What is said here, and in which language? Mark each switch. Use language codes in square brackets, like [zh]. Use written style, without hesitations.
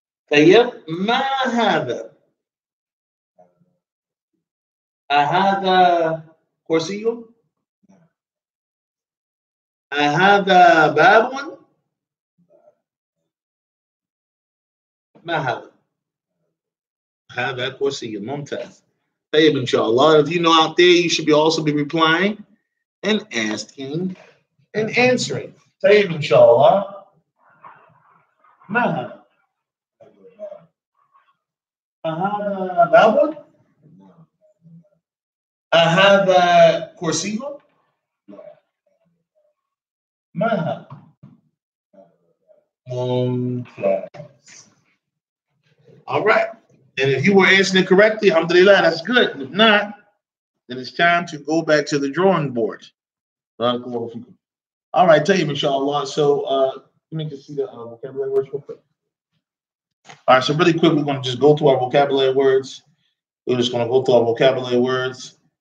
[ar] طيب ما هذا؟ أهذا كرسي؟ أهذا باب؟ ما هذا؟ هذا كرسي. ممتاز. طيب [en] inshallah. If you know out there, you should also be replying and asking and answering. طيب inshallah. [ar] ما هذا؟ أهذا باب؟ أهذا كرسي؟ ما هذا؟ ممتاز. [en] All right. And if you were answering it correctly, alhamdulillah, that's good. If not, then it's time to go back to the drawing board. All right, tell you, inshallah. So let me just see the vocabulary words real quick. All right, so really quick, we're going to just go through our vocabulary words. We're just going to go through our vocabulary words.